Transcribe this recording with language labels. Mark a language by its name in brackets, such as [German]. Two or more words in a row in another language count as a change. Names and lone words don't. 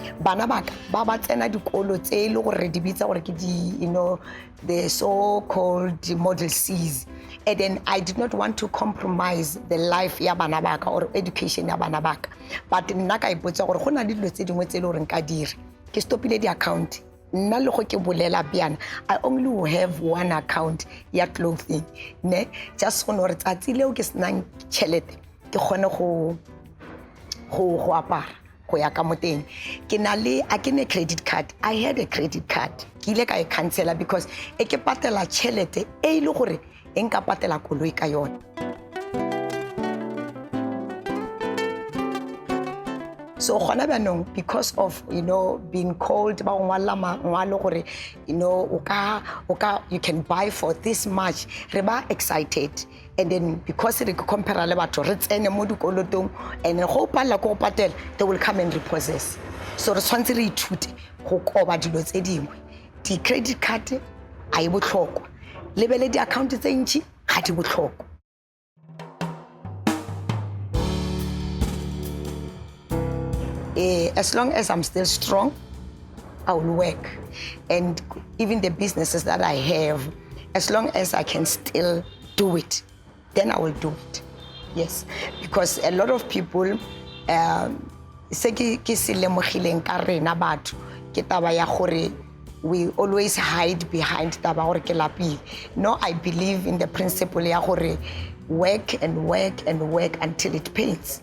[Tswana] bana baka ba ba tsena dikolo tse le gore di bitsa gore ke di [English] the so-called model C's, and then I did not want to compromise the life [Tswana] ya bana baka or education ya bana baka, but nna ka ipotsa gore go na le dilo tse dingwe tse le gore nka dire ke stopile di-account. Nna le go ke bolela biana [English] I only will have one account [Tswana] ya clothing ne just go gore tsatsi leo ke senang tšhelete ke kgone go apara go ya ka moteng. Ke na le a ke ne [English] credit card, I had a credit card [Tswana] ke ile ka e cancela because e ke patela tšhelete e ile gore e nka patela koloi ka yona. So gona banong [English] because of being called [Tswana] ba ngwala mangwalo gore [English] you can buy for this much, [Tswana] re ba excited, and then because re compare le batho re tsene mo dikolotong and go pala go patela [English] they will come and repossess. [Tswana] So re tshwantse re ithute go koba dilo tse dingwe. Di credit card a e botlhokwa, lebele di account tse ntši ga di botlhokwa. [English] As long as I'm still strong, I will work. And even the businesses that I have, as long as I can still do it, then I will do it. Yes, because a lot of people, we always hide behind [Tswana] taba gore ke lapile. [English] No, I believe in the principle [Tswana] ya gore [English] work and work and work until it pays.